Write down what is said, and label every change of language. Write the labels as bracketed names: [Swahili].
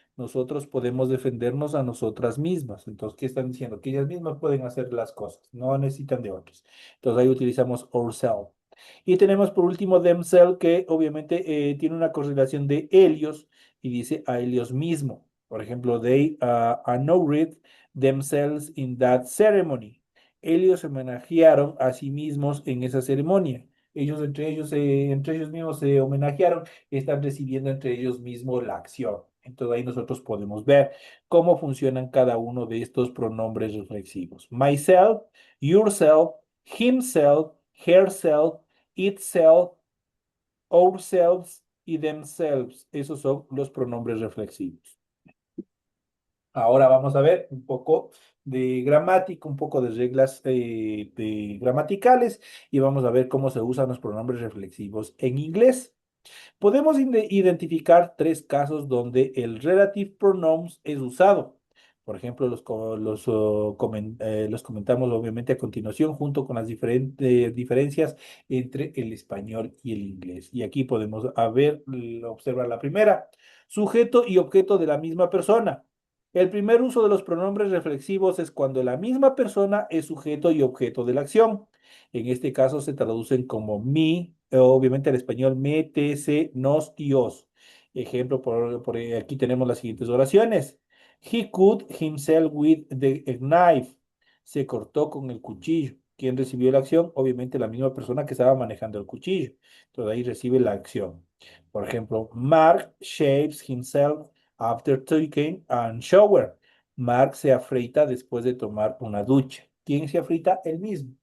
[Spanish] Nosotros podemos defendernos a nosotras mismas. Entonces, ¿qué están diciendo? Que ellas mismas pueden hacer las cosas, no necesitan de otros. Entonces, ahí utilizamos ourselves. Y tenemos por último themselves, que obviamente tiene una correlación de ellos y dice a ellos mismos. Por ejemplo, [English] they honored themselves in that ceremony. [Spanish] Ellos se homenajearon a sí mismos en esa ceremonia. Entre ellos mismos se homenajearon, están recibiendo entre ellos mismos la acción. Entonces ahí nosotros podemos ver cómo funcionan cada uno de estos pronombres reflexivos. [English] Myself, yourself, himself, herself, itself, ourselves y themselves. [Spanish] Esos son los pronombres reflexivos. Ahora vamos a ver un poco de gramática, un poco de reglas gramaticales y vamos a ver cómo se usan los pronombres reflexivos en inglés. Podemos identificar tres casos donde el relative pronouns es usado. Por ejemplo, los comentamos obviamente a continuación junto con las diferentes diferencias entre el español y el inglés. Y aquí podemos observar la primera, sujeto y objeto de la misma persona. El primer uso de los pronombres reflexivos es cuando la misma persona es sujeto y objeto de la acción. En este caso se traducen como mi, obviamente al español, me, te, se, nos y os. Ejemplo, aquí tenemos las siguientes oraciones. [English] He cut himself with the knife. [Spanish] Se cortó con el cuchillo. ¿Quién recibió la acción? Obviamente la misma persona que estaba manejando el cuchillo. Entonces ahí recibe la acción. Por ejemplo, [English] Mark shaves himself after taking a shower. [Spanish] Mark se afeita después de tomar una ducha. ¿Quién se afeita? El mismo.